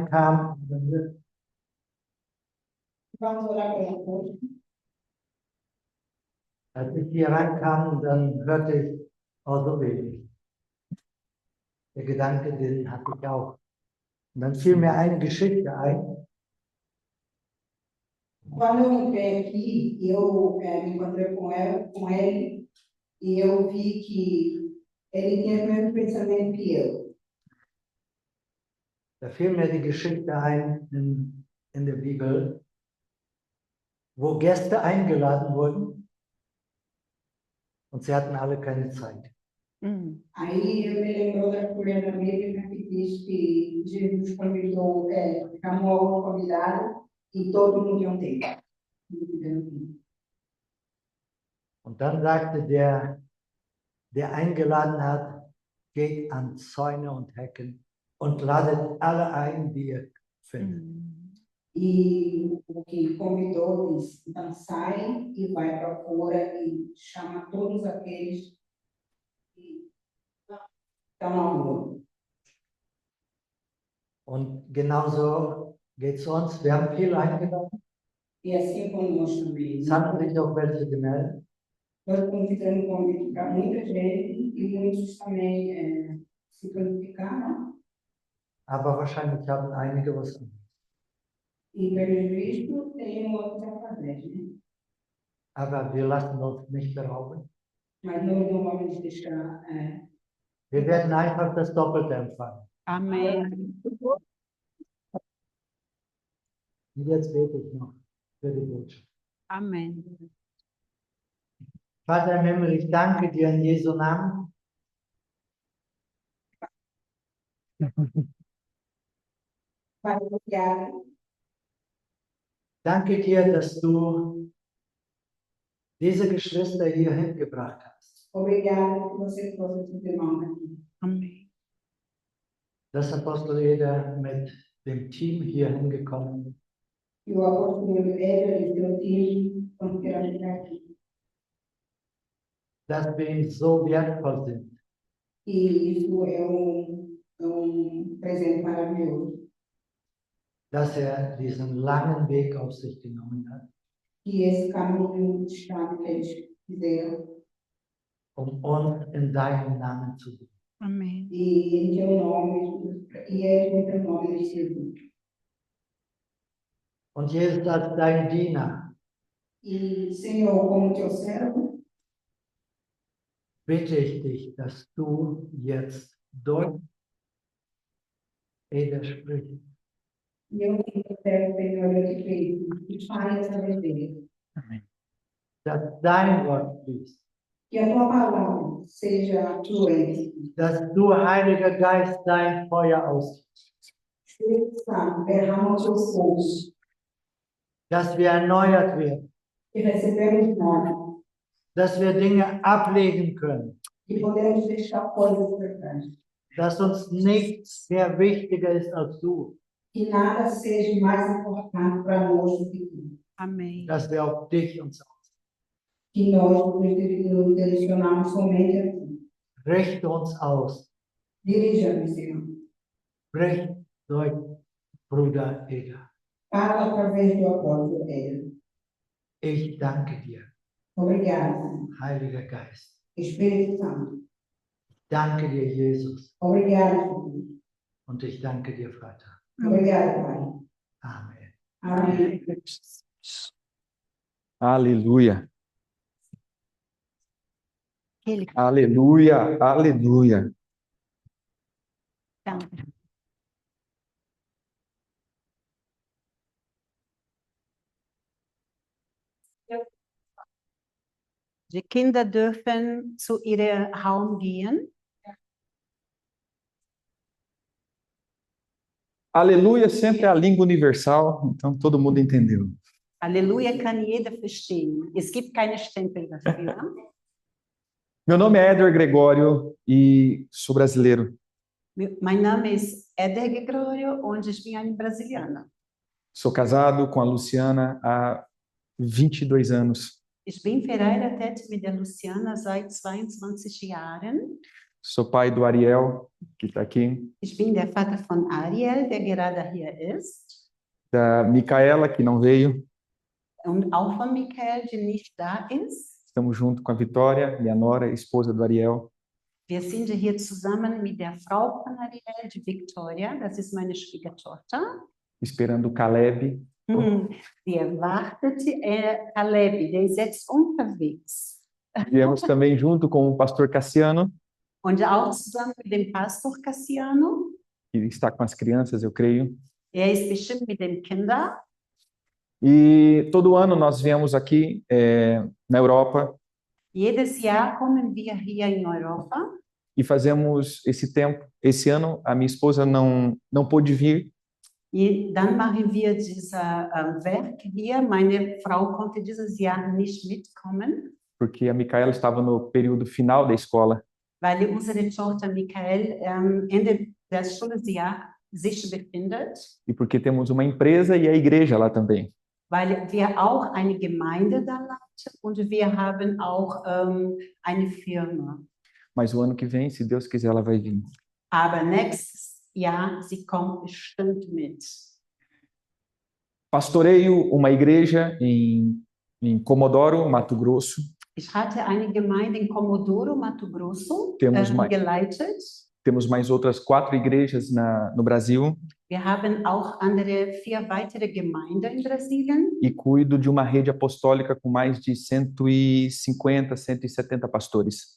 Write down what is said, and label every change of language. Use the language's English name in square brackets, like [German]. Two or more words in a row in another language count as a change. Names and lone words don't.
[German] reinkam, [Portuguese] Vamos orar pela coisa. [German] als ich hier reinkam, dann hörte ich, oh, so wenig. Der Gedanke, den hatte ich auch. Und dann fiel mir eine Geschichte ein. [Portuguese] Quando eu entrei aqui, eu me encontrei com ele, e eu vi que ele tinha o mesmo pensamento que eu. [German] Da fiel mir die Geschichte ein in der Bibel, wo Gäste eingeladen wurden und sie hatten alle keine Zeit. [Portuguese] Aí eu me lembrou da história da Bíblia que diz que Jesus convidou, chamou o convidado e todo mundo tinha tempo. [German] Und dann sagte der eingeladen hat, geht an Zäune und Hecken und ladet alle ein, die ihr findet. [Portuguese] E o que convidou disse, então sai e vai para fora e chama todos aqueles que estão na rua. [German] Und genauso geht es uns. Wir haben viele eingeladen. [Portuguese] E assim conosco também. [German] Es hatten sich auch welche gemeldet. [Portuguese] Nós estamos fazendo convite para muita gente e muitos também se qualificaram. [German] Aber wahrscheinlich haben einige was anderes. [Portuguese] E pelo visto, tem outros a fazer, né? [German] Aber wir lassen uns nicht berauben. [Portuguese] Mas nós não vamos deixar. [German] Wir werden einfach das Doppelte empfangen. Amen. Und jetzt bete ich noch für die Botschaft. Amen. Vater im Himmel, ich danke dir in Jesu Namen. [Portuguese] Pai, obrigada. [German] Danke dir, dass du diese Geschwister hier hingebracht hast. [Portuguese] Obrigada que você trouxe esses irmãos aqui. Amen. [German] Dass Apostel Eder mit dem Team hier hingekommen ist. [Portuguese] E o apóstolo Eder e seu time estão querendo chegar aqui. [German] Dass wir ihm so wertvoll sind. [Portuguese] E isso é presente maravilhoso. [German] Dass diesen langen Weg auf sich genommen hat. [Portuguese] E esse caminho distante que eles fizeram. [German] Uns in deinem Namen zu dienen. Amen. [Portuguese] E em teu nome, e é em teu nome eles servem. [German] Und Jesus, als dein Diener, [Portuguese] E, Senhor, como teu servo, [German] bitte ich dich, dass du jetzt durch Eder sprichst. [Portuguese] eu te peço, Senhor, eu te peço, que fale através dele. [German] Dass dein Wort fließt. [Portuguese] Que a tua palavra seja fluente. [German] Dass du, Heiliger Geist, dein Feuer ausgibst. [Portuguese] Espírito Santo, derrama o teu fogo. [German] Dass wir erneuert werden. [Portuguese] Que recebemos nós. [German] Dass wir Dinge ablegen können. [Portuguese] Que podemos deixar coisas para trás. [German] Dass uns nichts mehr wichtiger ist als du. [Portuguese] Que nada seja mais importante para nós do que tu. [German] Amen. Dass wir auf dich uns ausrichten. [Portuguese] Que nós nos direcionamos somente a ti. [German] Richte uns aus. [Portuguese] Dirija-nos, Senhor. [German] Sprich durch Bruder Eder. [Portuguese] Fala através do apóstolo Eder. [German] Ich danke dir, [Portuguese] Obrigada, Senhor. [German] Heiliger Geist. [Portuguese] Espírito Santo. [German] Danke dir, Jesus. [Portuguese] Obrigada, Jesus. [German] Und ich danke dir, Vater. [Portuguese] Obrigada, Pai. [German] Amen. [Portuguese] Amém. Aleluia. Ele Aleluia. Aleluia. [German] danke. Die Kinder dürfen zu ihrem Raum gehen. [Portuguese] Aleluia sempre é a língua universal, então todo mundo entendeu. [German] Halleluja kann jeder verstehen. Es gibt keine Stempel dafür. [Portuguese] Meu nome é Éder Gregório e sou brasileiro. [German] Mein Name ist Eder Gregorio und ich bin eine Brasilianer. [Portuguese] Sou casado com a Luciana há 22 anos. [German] Ich bin verheiratet mit der Luciana seit 22 Jahren. [Portuguese] Sou pai do Ariel, que está aqui, [German] Ich bin der Vater von Ariel, der gerade hier ist, [Portuguese] da Micaela, que não veio. [German] und auch von Michael, der nicht da ist. [Portuguese] Estamos junto com a Vitória, minha nora, esposa do Ariel. [German] Wir sind hier zusammen mit der Frau von Ariel, die Victoria, das ist meine Schwiegertochter. [Portuguese] Esperando o Caleb. [German] Wir wartet Caleb, der ist jetzt unterwegs. [Portuguese] Viemos também junto com o pastor Cassiano, [German] Und auch zusammen mit dem Pastor Cassiano. [Portuguese] que está com as crianças, eu creio. [German] Er ist bestimmt mit den Kindern. [Portuguese] E todo ano nós viemos aqui na Europa [German] Jedes Jahr kommen wir hier in Europa. [Portuguese] e fazemos esse tempo. Esse ano a minha esposa não pôde vir, [German] Dann machen wir dieses Werk hier. Meine Frau konnte dieses Jahr nicht mitkommen, [Portuguese] porque a Micaela estava no período final da escola. [German] weil unsere Tochter Michael Ende des Schuljahres sich befindet, [Portuguese] E porque temos uma empresa e a igreja lá também. [German] weil wir auch eine Gemeinde da leiten und wir haben auch eine Firma. [Portuguese] Mas o ano que vem, se Deus quiser, ela vai vir. [German] Aber nächstes Jahr, sie kommt bestimmt mit. [Portuguese] Pastoreio uma igreja em Comodoro, Mato Grosso. [German] Ich hatte eine Gemeinde in Comodoro, Mato Grosso, [Portuguese] Temos mais. [German] geleitet. [Portuguese] Temos mais outras 4 igrejas no Brasil [German] Wir haben auch 4 weitere Gemeinden in Brasilien [Portuguese] e cuido de uma rede apostólica com mais de 150, 170 pastores.